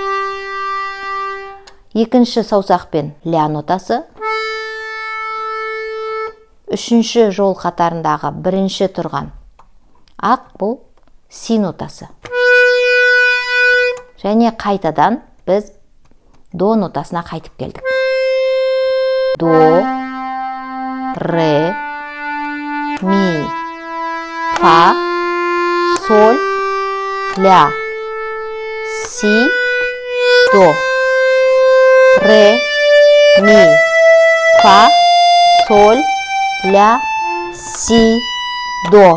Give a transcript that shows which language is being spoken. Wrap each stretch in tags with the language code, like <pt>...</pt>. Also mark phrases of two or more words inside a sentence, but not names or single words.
<kk>Екінші саусақпен ля нотасы. Үшінші жол қатарындағы бірінші тұрған ақ бұл си нотасы. Және қайтадан біз до нотасына қайтып келдік. До, ре, ми, фа, соль, ля, си, до. Ре, ми, фа, соль, ля, си, до.</kk>